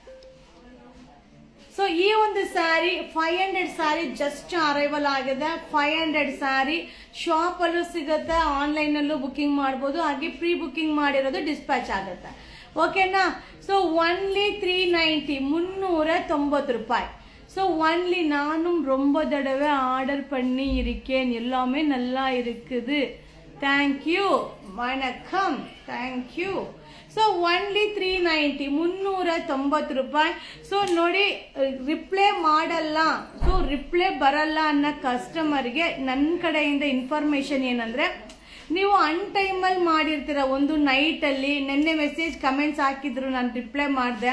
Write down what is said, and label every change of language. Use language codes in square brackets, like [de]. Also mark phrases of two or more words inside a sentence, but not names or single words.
[kn] ಸೊ ಈ ಒಂದು ಸ್ಯಾರಿ 500 [en] saree just arrival [kn] ಆಗಿದೆ. 500 [en] saree shop [kn] ಅಲ್ಲೂ ಸಿಗುತ್ತೆ, ಆನ್ಲೈನ್ ಅಲ್ಲೂ ಬುಕ್ಕಿಂಗ್ ಮಾಡ್ಬೋದು, ಹಾಗೆ [en] pre booking [kn] ಮಾಡಿರೋದು ಡಿಸ್ಪ್ಯಾಚ್ ಆಗುತ್ತೆ. ಓಕೆನಾ? [en] so only [kn] 390, 390 ರೂಪಾಯಿ. [en] so only [ta] நானும் ரொம்ப தடவை ஆர்டர் பண்ணி இருக்கேன், எல்லாமே நல்லா இருக்குது. தேங்க்யூ, வணக்கம், தேங்க்யூ. [en] so only [kn] 390, 390 ರೂಪಾಯಿ. ಸೊ ನೋಡಿ, ರಿಪ್ಲೈ ಮಾಡಲ್ಲ, ಸೊ ರಿಪ್ಲೈ ಬರಲ್ಲ ಅನ್ನೋ ಕಸ್ಟಮರ್ಗೆ ನನ್ನ ಕಡೆಯಿಂದ ಇನ್ಫಾರ್ಮೇಶನ್ ಏನಂದ್ರೆ, ನೀವು ಅನ್ ಟೈಮಲ್ಲಿ ಮಾಡಿರ್ತೀರ. ಒಂದು ನೈಟಲ್ಲಿ ನೆನ್ನೆ [en] message comments [kn] ಹಾಕಿದ್ರು, ನಾನು ರಿಪ್ಲೈ ಮಾಡಿದೆ.